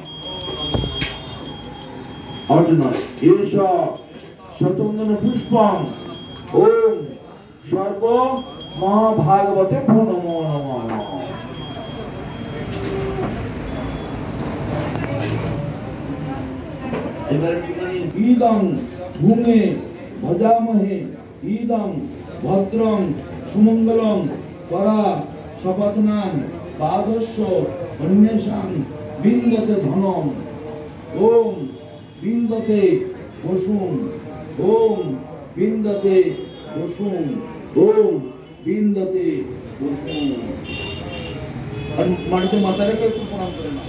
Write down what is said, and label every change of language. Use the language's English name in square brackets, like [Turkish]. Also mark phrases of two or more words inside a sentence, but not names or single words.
[Sanskrit] অর্জুন এষা সচন্দন পুষ্পং ওম সর্ব মহাভাগবতে ভো নমো নমঃ। ইদং ভূমে ভজামহে ইদং ভদ্রং সুমঙ্গলং পরা সপথনাং পাদস্য অন্বেষাং বিন্দতে ধনম। ওম বিন্দতে বসুম ওম বিন্দতে বসুম ওম বিন্দতে বসুম। [Bangla] আর মাটিতে মাথা রেখে একটু প্রণাম করে না।